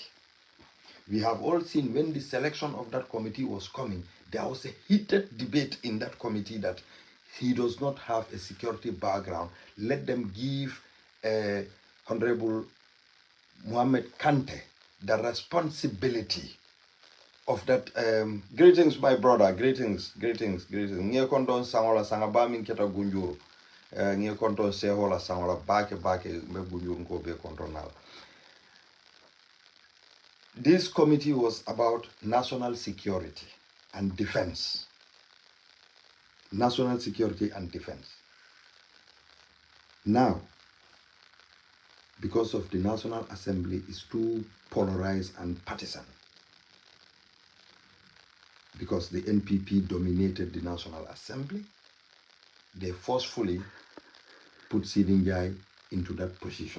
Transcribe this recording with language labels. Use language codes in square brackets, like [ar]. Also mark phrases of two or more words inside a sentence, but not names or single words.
[en] We have all seen when the selection of that committee was coming, there was a heated debate in that committee that he does not have a security background. Let them give Honorable Mohamed Kante the responsibility of that. Greetings, my brother. Greetings. [man] Nye kondon sangola sangaba min keta gunjuru. Nye kondon sehola sangola bake me gunjuru ko be kondonal. [en] This committee was about national security and defense. National security and defense. Now, because of the National Assembly is too polarized and partisan, because the NPP dominated the National Assembly, they forcefully put Seedy Njie into that position.